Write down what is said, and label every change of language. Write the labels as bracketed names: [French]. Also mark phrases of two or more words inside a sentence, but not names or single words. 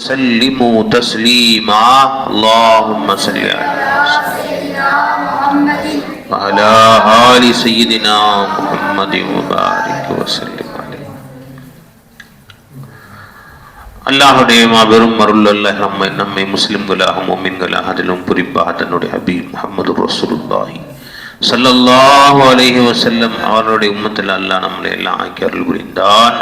[Arabic] وسلموا تسليما اللهم صل على سيدنا محمد وعلى آل سيدنا محمد وبارك وسلم عليه. [Tamil] அல்லாஹுடைய மாபெரும் அருள் அல்லாஹ் நம்மை முஸ்லிம்களாக முஃமின்களாக அதிலும் குறிப்பாக தன்னுடைய ஹபீப் முஹம்மது [Arabic] رسول الله صلى الله عليه وسلم [Tamil] அவருடைய உம்மத்தில் அல்லாஹ் நம்மளை எல்லாம் ஆக்கி அருள் புரிந்தான்.